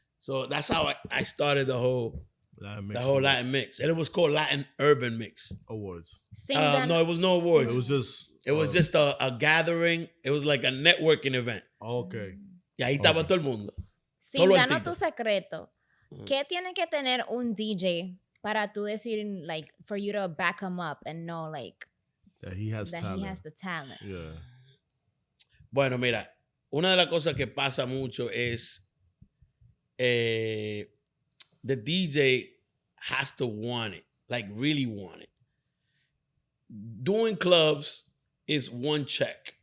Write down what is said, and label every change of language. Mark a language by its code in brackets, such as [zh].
[en] So that's how I started the whole Latin mix. And it was called Latin Urban Mix. Awards. No, it was no awards. It was just a gathering. It was like a networking event. Okay. [es] Y ahí estaba todo el mundo. Sin darnos tu secreto, ¿qué tiene que tener un DJ para tú decir, [en] like, for you to back him up and know, like, that he has the talent? Yeah. [es] Bueno, mira, una de las cosas que pasa mucho es [en] the DJ has to want it, like really want it. Doing clubs is one check.